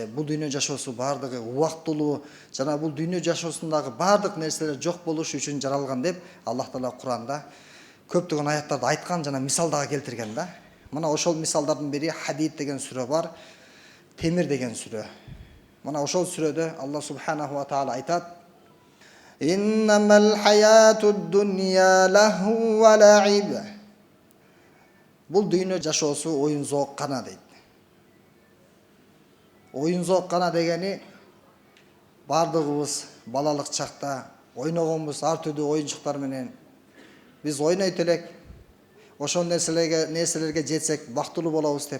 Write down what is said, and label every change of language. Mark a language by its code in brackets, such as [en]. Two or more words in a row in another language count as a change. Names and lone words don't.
[ky] Бул дүйнө жашоосу бардыгы убактылуу, жана бул дүйнө жашоосундагы бардык нерселер жок болушу үчүн жаралган деп Аллах Таала Куранда көптөгөн аяттарды айткан жана мисал дагы келтирген да. Мына ошол мисалдардын бири Хадид деген сүрө бар. Темир деген сүрө. Мына ошол сүрөдө [ar] الله سبحانه وتعالى [ky] айтат: [ar] "إنما الحياة الدنيا لهو ولعب." [ky] Бул дүйнө жашоосу оюн зоок гана дейт. Оюн зоок гана дегени бардыгыбыз балалык чакта ойногонбуз ар түрдүү оюнчуктар менен. Биз ойнойт элек, ошол нерселерге жетсек бактылуу болобуз деп.